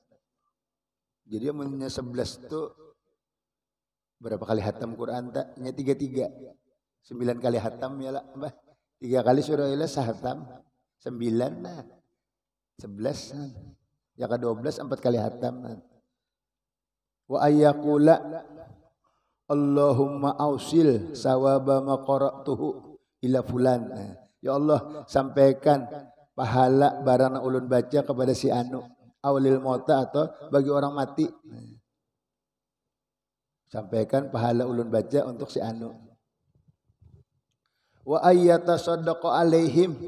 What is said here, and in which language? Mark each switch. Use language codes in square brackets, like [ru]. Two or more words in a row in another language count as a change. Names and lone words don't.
[bjn] Jadi yang 11 itu berapa kali hatam Quran tak? Nya 3 9 kali hatam ya lah, Mbah. 3 kali surah Ikhlas hatam. 9 nah. 11 nah. Ya ke 12 4 kali hatam nah. [ar] Wa ayyaqula Allahumma ausil sawaba ma qara'tuhu ila fulan. [bjn] Ya Allah sampaikan pahala barang ulun baca kepada si anu, [ar] aulil mauta, [bjn] atau bagi orang mati. Sampaikan pahala ulun baca untuk si anu. [ar] Wa ayyatasaddaqa alaihim.